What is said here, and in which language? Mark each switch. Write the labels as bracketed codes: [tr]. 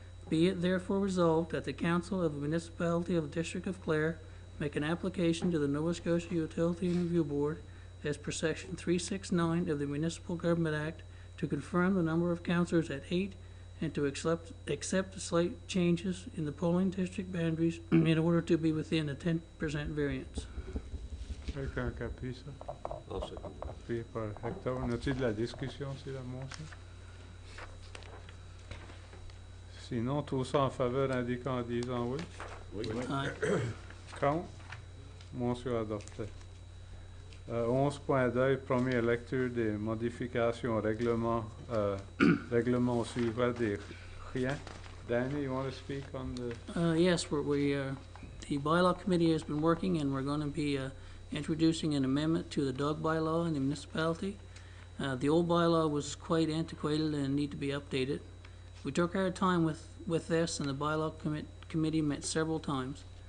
[en] Be it therefore resolved that the Council of the Municipality of the District of Clare make an application to the Nova Scotia Utility and Review Board as per Section 369 of the Municipal Government Act to confirm the number of councillors at 8 and to accept the slight changes in the polling district boundaries in order to be within a 10% variance. [fr] Quelqu'un qui appuie ça? [en] I'll second. [fr] Appuyé par Hector. On a-t-il de la discussion sur la motion? Sinon, tous en faveur indiquant en disant oui. [en] Aye. [fr] Contre? Motion adoptée. 11.2, première lecture des modifications au règlement, règlement au sujet des chiens. [en] Danny, you want to speak on the... Yes, the bylaw committee has been working, and we're going to be introducing an amendment to the dog bylaw in the municipality. The old bylaw was quite antiquated and need to be updated. We took our time with this, and the bylaw committee met several times.